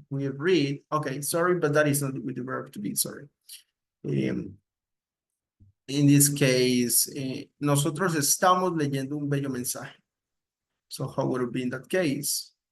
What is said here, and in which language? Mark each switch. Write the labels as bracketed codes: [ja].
[en] We read, okay, sorry, but that is not with the verb to be, sorry. In this case, [es] nosotros estamos leyendo un bello mensaje. [en] So how would it be in that case?